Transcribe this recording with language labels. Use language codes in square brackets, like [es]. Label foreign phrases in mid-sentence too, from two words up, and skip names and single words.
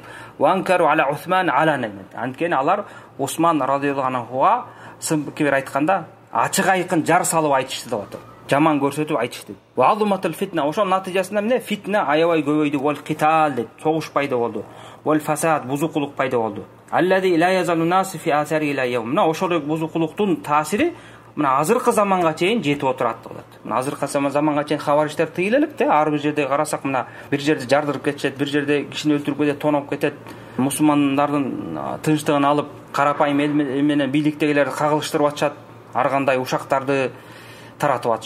[ar] وأنكروا على عثمان علانية. [ky] Анткени алар Усман [ar] رضي الله عنه [ky] сын пикир айтканда ачык айкын жар салып айтышты деп атат. Жаман көрсөтүп айтышты. [ar] وعظمت الفتنة, [ky] ошонун натыйжасында эмне? Фитна аябай көбөйдү, [ar] والقتال [ky] дейт. Согуш пайда болду. [ar] والفساد, [ky] бузукулук пайда болду. [ar] الذي لا يزال الناس في آثاره إلى اليوم. [ky] Мына ошол бузукулуктун таасири мына азыркы заманга чейин жетип отурат деп атат. Мына азыркы заманга чейин хавариштер тыйыла элек да, ар бир жерде карасак, мына бир жерде жардырып кетишет, бир жерде кишини өлтүрүп кетет, тоноп кетет. Мусулмандардын тынчтыгын алып, карапайым эл менен бийликтегилерди кагылыштырып атышат, ар кандай ушактарды таратып атышат.